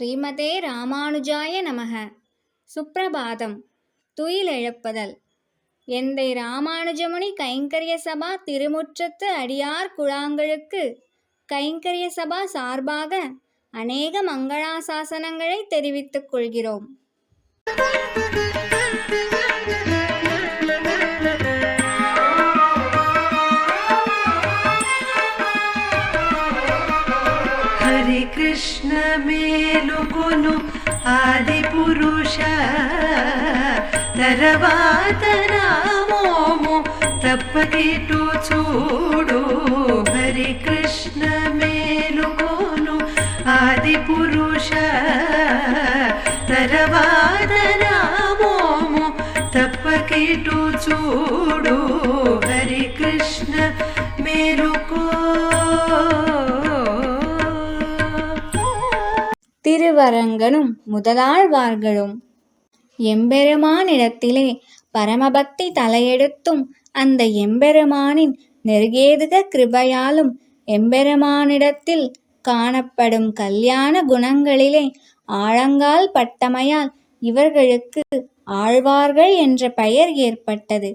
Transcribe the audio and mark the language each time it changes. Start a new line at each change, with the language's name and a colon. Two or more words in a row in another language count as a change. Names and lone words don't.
Sanskrit: श्रीमते रामानुजाय नमः.
Tamil: சுப்ரபாதம். துயிலெழுப்புதல். எந்தை ராமானுஜமுனி கைங்கரிய சபா திருமுற்றத்து அடியார் குழாங்களுக்கு கைங்கரிய சபா சார்பாக அநேக மங்களாசாசனங்களை தெரிவித்துக் கொள்கிறோம்.
Telugu: హరి కృష్ణ మేలుకొను ఆది పురుష తర్వాత నామోము తప్పకిటు చూడు. హరి కృష్ణ మేలుకొను ఆది పురుష తర్వాత నామోము తప్పకిటు చూడు. హరి కృష్ణ మేలుకో.
Tamil: திருவரங்கனும் முதலாழ்வார்களும் எம்பெருமானிடத்திலே பரமபக்தி தலையெடுத்தும் அந்த எம்பெருமானின் நெருகேதுக கிருபையாலும் எம்பெருமானிடத்தில் காணப்படும் கல்யாண குணங்களிலே ஆழங்கால் பட்டமையால் இவர்களுக்கு ஆழ்வார்கள் என்ற பெயர் ஏற்பட்டது.